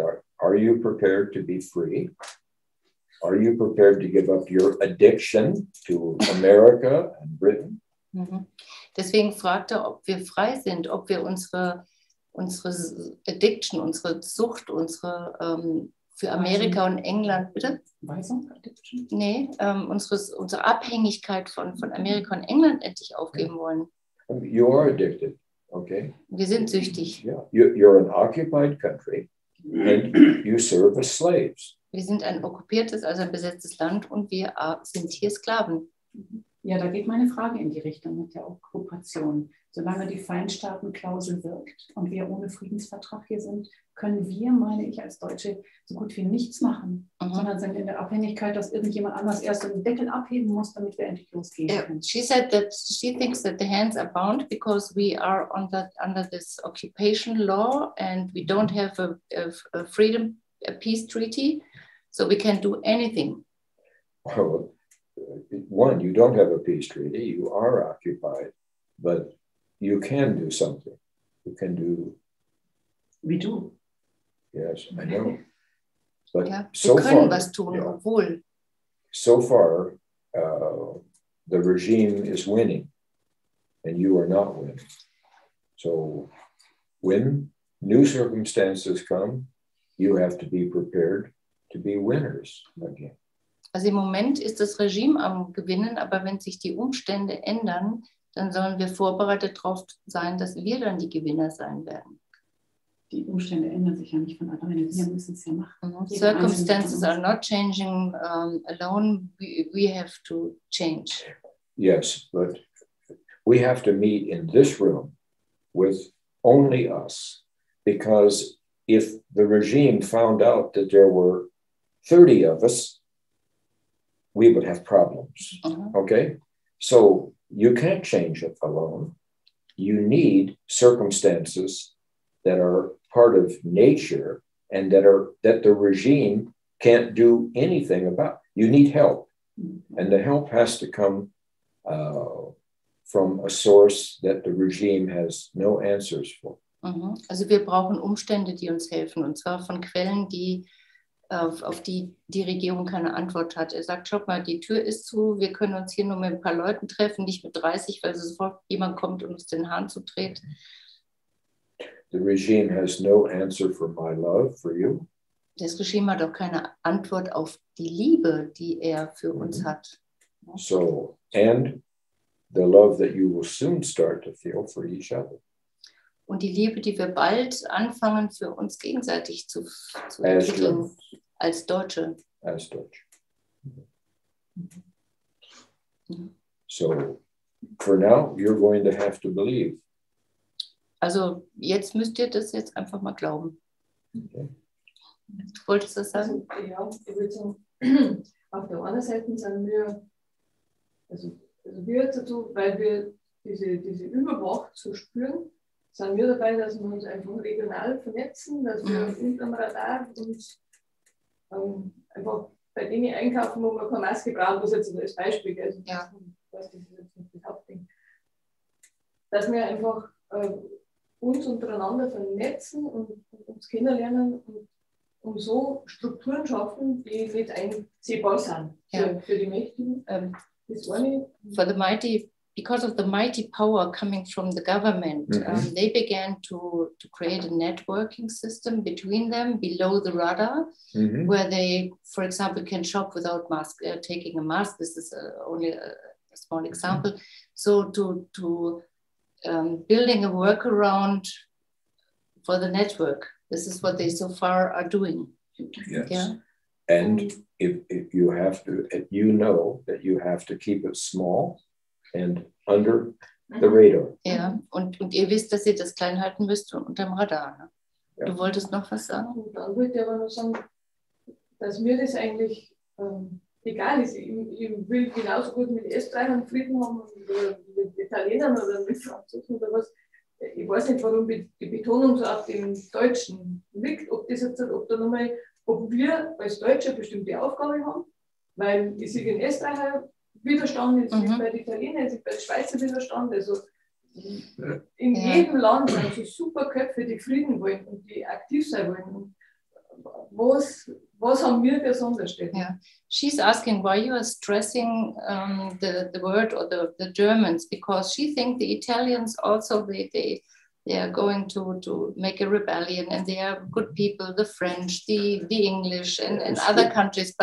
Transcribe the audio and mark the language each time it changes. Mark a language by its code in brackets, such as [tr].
[en] Are you prepared to be free? Are you prepared to give up your addiction to America and Britain? Mhm. [de] Deswegen fragt er, ob wir frei sind, ob wir unsere Addiction, unsere Sucht, unsere für Amerika und England, bitte? Weisung, Addiction? Nee, unsere Abhängigkeit von Amerika und England endlich aufgeben wollen. [en] You are addicted, okay? [de] Wir sind süchtig. [en] Yeah. You're an occupied country and you serve as slaves. [de] Wir sind ein okkupiertes, also ein besetztes Land und wir sind hier Sklaven. Ja, da geht meine Frage in die Richtung mit der Okkupation. Solange die Feindstaatenklausel wirkt und wir ohne Friedensvertrag hier sind, können wir, meine ich, als Deutsche so gut wie nichts machen, sondern sind in der Abhängigkeit, dass irgendjemand anders erst den Deckel abheben muss, damit wir endlich losgehen können. [en] She said that she thinks that the hands are bound because we are under this occupation law and we don't have a freedom, a peace treaty, so we can't do anything. Well, one, you don't have a peace treaty, you are occupied, but you can do something. You can do. We do. Yes, I know. But [de] Ja, so wir können was tun, [en] yeah, [de] obwohl. [en] so far, the regime is winning, and you are not winning. So, when new circumstances come, you have to be prepared to be winners again. [de] Also im Moment ist das Regime am Gewinnen, aber wenn sich die Umstände ändern, dann sollen wir vorbereitet darauf sein, dass wir dann die Gewinner sein werden. Die Umstände ändern sich ja nicht von alleine. Wir müssen es ja machen. [en] Circumstances are not changing alone. We have to change. Yes, but we have to meet in this room with only us, because if the regime found out that there were 30 of us, we would have problems. Okay? So you can't change it alone. You need circumstances that are part of nature and that the regime can't do anything about. You need help. And the help has to come from a source that the regime has no answers for. [de] Also wir brauchen Umstände, die uns helfen, und zwar von Quellen, auf die die Regierung keine Antwort hat. Er sagt, schaut mal, die Tür ist zu, wir können uns hier nur mit ein paar Leuten treffen, nicht mit 30, weil sofort jemand kommt und uns den Hahn zudreht. [en] The regime has no answer for my love for you. [de] Das Regime hat auch keine Antwort auf die Liebe, die er für uns hat. [en] So, and the love that you will soon start to feel for each other. [de] Und die Liebe, die wir bald anfangen, für uns gegenseitig zu entwickeln, als Deutsche. [en] As Deutsche. So, for now, you're going to have to believe. [de] Also jetzt müsst ihr das jetzt einfach mal glauben. Okay. Du wolltest das sagen? Also, ja, ich würde sagen, auf der einen Seite sind wir, also wir dazu, weil wir diese Übermacht so spüren, sind wir dabei, dass wir uns einfach regional vernetzen, dass wir unterm Radar uns einfach bei Dingen einkaufen, wo man keine Maske braucht, was jetzt als Beispiel, also das ist jetzt nicht das Hauptding. Dass wir einfach uns untereinander vernetzen und uns kennenlernen und so Strukturen schaffen, die nicht einsehbar sind für die Mächtigen. Das eine. [en] Because of the mighty power coming from the government, they began to create a networking system between them below the radar, where they, for example, can shop without taking a mask. This is only a small example. So to building a workaround for the network. This is what they so far are doing. Yes. Yeah? And if you have to, you know that you have to keep it small and under the radar. [de] Ja, und ihr wisst, dass ihr das klein halten müsst und unterm Radar. Ne? Ja. Du wolltest noch was sagen? Und dann wollte ich aber noch sagen, dass mir das eigentlich egal ist. Ich will genauso gut mit Österreichern Frieden haben oder mit Italienern oder mit Franzosen oder was. ich weiß nicht, warum die Betonung so auf dem Deutschen liegt, ob wir als Deutsche bestimmte Aufgabe haben, weil ich sehe in Österreicher Widerstand, ich sehe bei den Italienern, ich sehe bei den Schweizer Widerstand, also in jedem Land sind so super Köpfe, die Frieden wollen und die aktiv sein wollen. Was haben wir besonders? [en] Yeah, she's asking why you are stressing the word or the Germans, because she thinks the Italians also they are going to make a rebellion, and they are good people, the French, the English, and other countries.